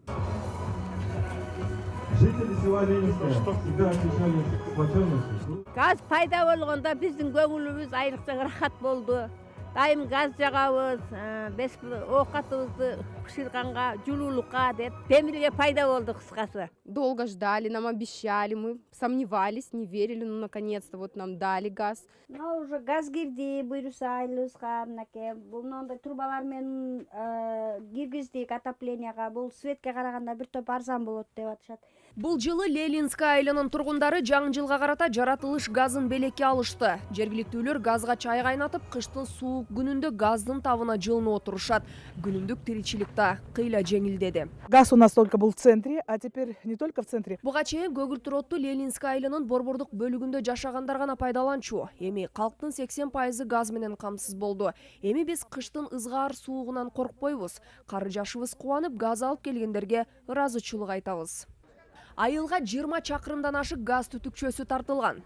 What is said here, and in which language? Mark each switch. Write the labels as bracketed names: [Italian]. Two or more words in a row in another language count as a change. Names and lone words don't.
[Kyrgyz] Газ пайда болгондо биздин көңүлүбүз айрыкча рахат болду. Дайым газ жагабыз, оокатыбызды пышырганга, жылуулукка деп темирге пайда болду кыскасы. [Russian] Долго ждали, нам обещали, мы сомневались, не верили, но наконец-то вот нам дали газ. [Kyrgyz] Уже газ кирди, буюрса айылыбызга, мынакей, мындай трубалар менен киргиздик отопленияга, бул светке караганда бир топ арзан болот деп атышат. Бул жылы Ленинская айылынын тургундары жаңы жылга карата жаратылыш газын белекке алышты. Жергиликтүүлөр газга чай кайнатып, кыштын суук күнүндө газдын табына жылынып отурушат. Күнүмдүк тиричилик да кыйла жеңилдеди. [Russian] Газ у нас только был в центре, а теперь не только в центре. [Kyrgyz] Буга чейин көгүлтүр отту Ленинская айылынын борбордук бөлүгүндө жашагандар гана пайдаланчу. Эми калктын 80% газ менен камсыз болду. Эми биз кыштын ызгаар суугунан коркпойбуз. Кары жашыбыз кубанып, газ алып келгендерге ыраазычылык айтабыз. Айылга 20 чакырымдан ашык газ түтүкчөсү тартылган.